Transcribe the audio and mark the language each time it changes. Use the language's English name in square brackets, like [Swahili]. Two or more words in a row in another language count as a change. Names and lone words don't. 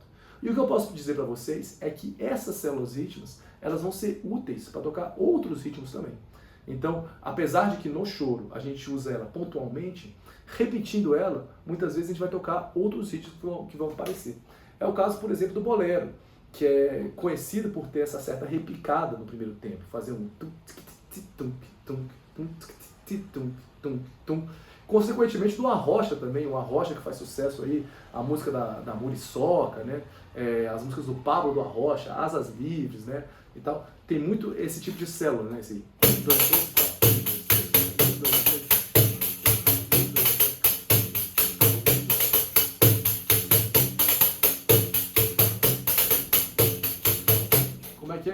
[Portuguese] E o que eu posso dizer para vocês é que essas células rítmicas, elas vão ser úteis para tocar outros ritmos também. Então, apesar de que no choro a gente usa ela pontualmente, repetindo ela, muitas vezes a gente vai tocar outros ritmos que vão aparecer. É o caso, por exemplo, do bolero, que é conhecido por ter essa certa repicada no primeiro tempo, fazer um tum, tum, tum, tum, tum, tum, tum. Consequentemente do Arrocha também, o Arrocha que faz sucesso aí, a música da Muriçoca, né? As músicas do Pablo do Arrocha, Asas Livres, né? E tal. Tem muito esse tipo de célula, né? Esse aí. Como é que é?